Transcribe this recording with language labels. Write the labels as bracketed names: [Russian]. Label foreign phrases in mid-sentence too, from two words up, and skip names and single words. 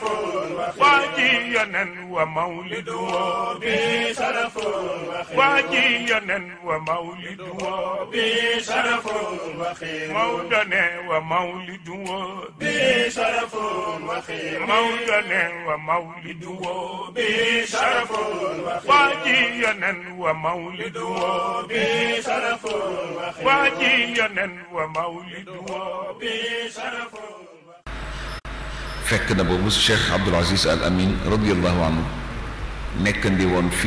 [Arabic] واجينا ومولده بشرف واجينا ومولده بشرف مولدنا ومولده بشرف مولدنا ومولده بشرف واجينا ومولده بشرف واجينا ومولده بشرف [Wolof] fekk na boobu Cheikh Abdoul Aziz Al Amin [Arabic] رضي الله عنه [Wolof] nekkandi woon fii